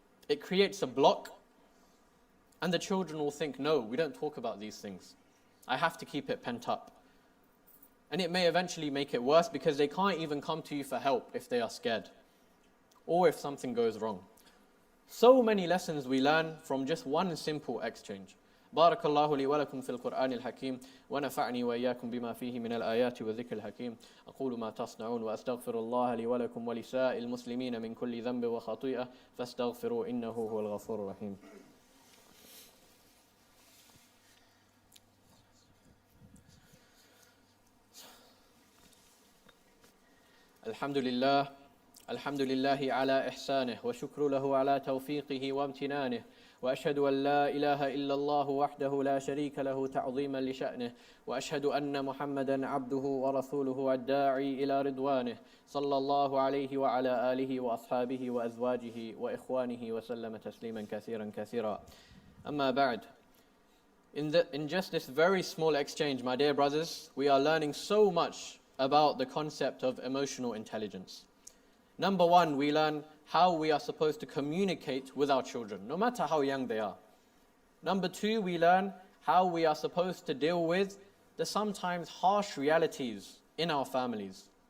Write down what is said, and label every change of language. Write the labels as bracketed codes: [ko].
[en] It creates a block, and the children will think, no, we don't talk about these things. I have to keep it pent up. And it may eventually make it worse because they can't even come to you for help if they are scared or if something goes wrong. So many lessons we learn from just one simple exchange. [ar] بارك الله لي ولكم في القرآن الحكيم ونفعني وإياكم بما فيه من الآيات والذكر الحكيم أقول ما تصنعون وأستغفر الله لي ولكم ولسائر المسلمين من كل ذنب وخطيئة فاستغفروا إنه هو الغفور الرحيم. الحمد لله على إحسانه وشكر له على توفيقه وامتنانه وأشهد أن لا إله إلا الله وحده لا شريك له تعظيما لشأنه وأشهد أن محمدا عبده ورسوله الداعي إلى رضوانه صلى الله عليه وعلى آله وأصحابه وأزواجه وإخوانه وسلم تسليما كثيرا كثيرا. أما بعد. [en] In just this very small exchange, my dear brothers, we are learning so much about the concept of emotional intelligence. Number one, we learn how we are supposed to communicate with our children, no matter how young they are. Number two, we learn how we are supposed to deal with the sometimes harsh realities in our families.